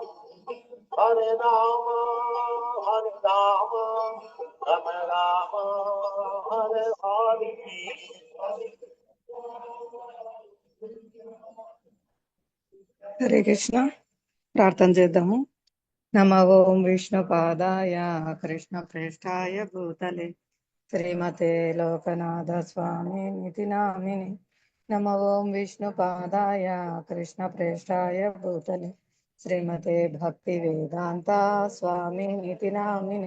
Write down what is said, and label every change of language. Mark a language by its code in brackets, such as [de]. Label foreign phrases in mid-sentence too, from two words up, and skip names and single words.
[sa] हरे राम हरे राम राम राम हरे हरे. హరే కృష్ణ. [te] ప్రార్థన చేద్దాము. [sa] నమో ఓం విష్ణుపాదాయ కృష్ణ ప్రేష్ఠాయ భూతలే శ్రీమతే లోకనాథ స్వామి నితి నామిని. నమో ఓం విష్ణుపాదాయ కృష్ణ ప్రేష్ఠాయ భూతలే శ్రీమతే భక్తి వేదాంత స్వామి నితి నామిని.